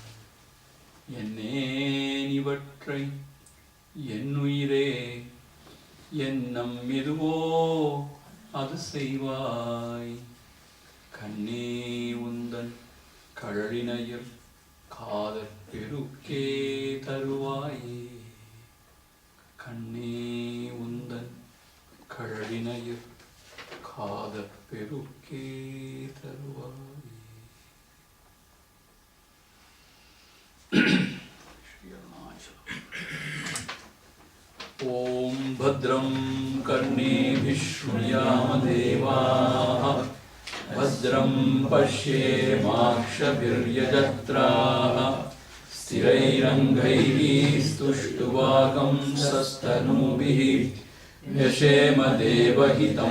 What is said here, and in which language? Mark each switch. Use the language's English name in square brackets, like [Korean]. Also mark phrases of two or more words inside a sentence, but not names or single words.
[Tamil] என்னேன் இவற்றை என்னுயிரே எண்ணம் எதுவோ அது செய்வாய் கண்ணே உந்தன் கழலினையர் காதற் பெருக்கே தருவாயே கண்ணே உந்தன் கழலினையர் காதற் பெருக்கே தருவாயே. [Sanskrit] ॐ भद्रं कर्णेभिः शृणुयाम देवाः भद्रं पश्येमाक्षभिर्यजत्राः स्थिरैरङ्गैः स्तुष्टुवागंसस्तनूभिः व्यशेम देवहितं